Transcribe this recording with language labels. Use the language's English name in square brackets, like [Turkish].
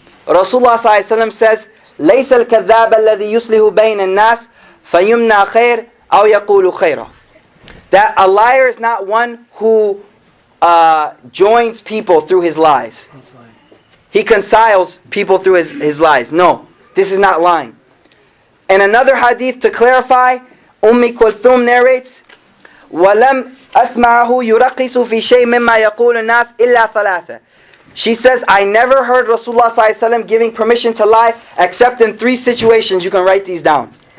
[English] Rasulullah ﷺ says, [Arabic] لَيْسَ الْكَذَّابَ الَّذِي يُصْلِحُ بَيْنَ النَّاسِ فَيُمْنَى خَيْرٍ أَوْ يَقُولُ خَيْرًا. [English] That a liar is not one who joins people through his lies. He reconciles people through his lies. No, this is not lying. And another hadith to clarify, Kulthum narrates, [Arabic] وَلَمْ أَسْمَعَهُ يُرَقِّسُ فِي شَيْءٍ مِمَّا يَقُولُ النَّاسِ إِلَّا ثَلَاثًا. [English] She says, I never heard Rasulullah ﷺ giving permission to lie except in 3 situations. You can write these down.